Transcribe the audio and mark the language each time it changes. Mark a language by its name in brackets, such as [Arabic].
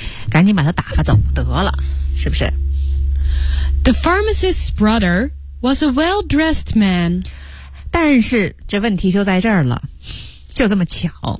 [Chinese] 赶紧把他打发走得了，是不是？ [English] The pharmacist's brother was a well-dressed man. [Chinese] 但是这问题就在这儿了，就这么巧。